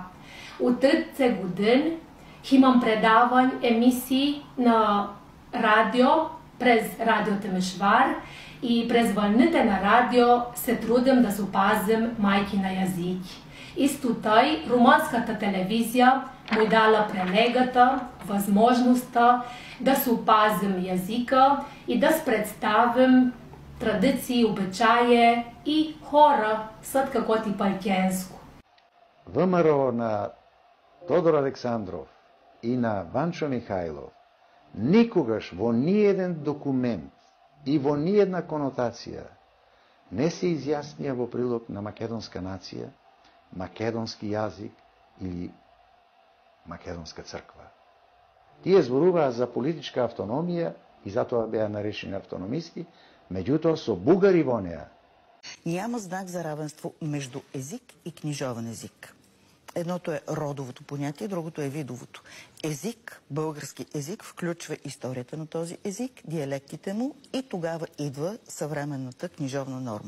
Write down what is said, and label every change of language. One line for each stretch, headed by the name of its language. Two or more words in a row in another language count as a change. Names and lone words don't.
Bulgarian: От 30 години имам предавани емисии на радио през Радио Темешвар и през вълните на радио се трудим да се опазим майки на езики. Исто тъй, румънската телевизия му дала прелегата, възможността да се опазим езика и да представим традиции, обичаи и хора, съд какво ти палкенско.
Macedonian: ВМРО на Тодор Александров и на Ванчо Михайлов никогаш во ниеден документ и во ниедна конотација не се изјаснија во прилог на македонска нација, македонски јазик или македонска црква. Тие зборуваа за политичка автономија и затоа беа наречени автономисти, меѓутоа со бугари во неа.
Bulgarian: Няма знак за равенство между език и книжовен език. Едното е родовото понятие, другото е видовото. Език, български език, включва историята на този език, диалектите му и тогава идва съвременната книжовна норма.